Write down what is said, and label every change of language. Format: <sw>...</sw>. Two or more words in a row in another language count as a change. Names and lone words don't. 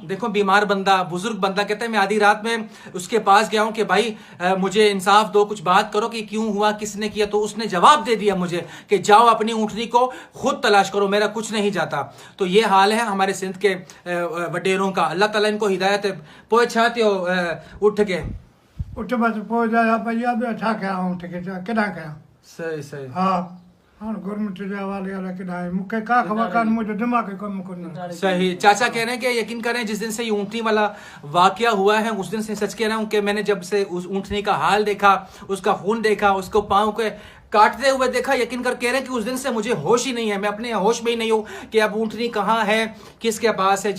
<ur>دیکھو بیمار بندہ، بزرگ بندہ کہتا ہے میں آدھی رات میں اس کے پاس گیا ہوں کہ بھائی مجھے انصاف دو، کچھ بات کرو کہ کیوں ہوا، کس نے کیا. تو اس نے جواب دے دیا مجھے کہ جاؤ اپنی اونٹنی کو خود تلاش کرو، میرا کچھ نہیں جاتا. تو یہ حال ہے ہمارے سندھ کے وڈیروں کا. اللہ تعالیٰ ان کو ہدایت ہے.</ur> <sd>पोइ छा थियो उठ के? उठ बस पोइ जा भैया ॿियो छा कयां, उठ के केॾां कयां। सही सही। हा हाणे गवर्नमेंट जे हवाले वाला केॾां आहे, मूंखे का ख़बर कान, मुंहिंजो दिमाग़ कमु कोन्हे। सही।</sd> <ur>چاچا کہہ رہے ہیں کہ یقین کریں جس دن سے یہ اونٹنی والا واقعہ ہوا ہے اس دن سے سچ کہہ رہا ہوں کہ میں نے جب سے اس اونٹنی کا حال دیکھا، اس کا خون دیکھا، اس کو پاؤں کے کاٹتے ہوئے دیکھا، یقین کر کہہ رہے ہیں کہ اس دن سے مجھے ہوش ہی نہیں ہے. میں اپنے ہوش میں ہی نہیں ہوں کہ اب اونٹنی کہاں ہے، کس کے پاس ہے.</ur>